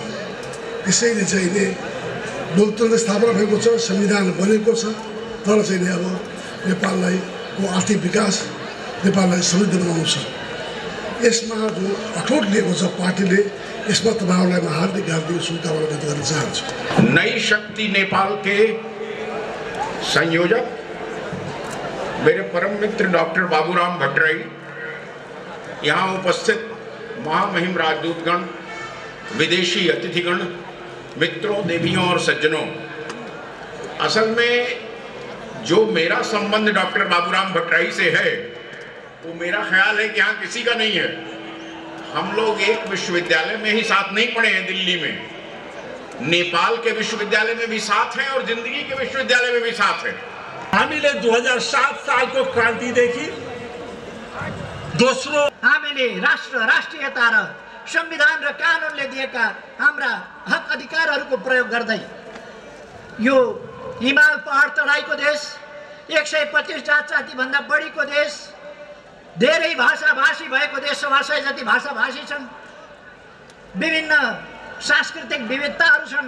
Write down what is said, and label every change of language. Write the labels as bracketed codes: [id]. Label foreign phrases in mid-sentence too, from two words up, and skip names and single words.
[ne] त्यसैले चाहिँ लोकतन्त्र स्थापना भएको छ, संविधान बनेको छ, तर चाहिँ अब नेपाललाई आर्थिक विकास, नेपाललाई समृद्ध बनाउनु छ। यसमा जो अठोट लिएको छ पार्टीले, यसमा तपाईँहरूलाई म हार्दिक शुभकामना व्यक्त गर्न चाहन्छु। [hi] नई शक्ति नेपाल के संयोजक मेरे परम मित्र डॉक्टर बाबूराम भट्टराई, यहाँ उपस्थित महामहिम राजदूतगण, विदेशी अतिथिगण, मित्रों, देवियों और सज्जनों, असल में जो मेरा संबंध डॉक्टर बाबूराम भट्टराई से है वो मेरा ख्याल है कि यहाँ किसी का नहीं है। हम लोग एक विश्वविद्यालय में ही साथ नहीं पढ़े हैं, दिल्ली में, नेपाल के विश्वविद्यालय में भी साथ हैं और जिंदगी के विश्वविद्यालय में भी साथ हैं। [ne] हामीले 2007 सालको क्रान्तिदेखि दोस्रो हामीले राष्ट्रियता र संविधान र कानुनले दिएका हाम्रा हक अधिकारहरूको प्रयोग गर्दै यो हिमाल पहाड चढाइको देश, 125 जाति भन्दा बढीको देश, धेरै भाषाभाषी भएको देश, 100 जति भाषाभाषी छन्, विभिन्न सांस्कृतिक विविधताहरू छन्।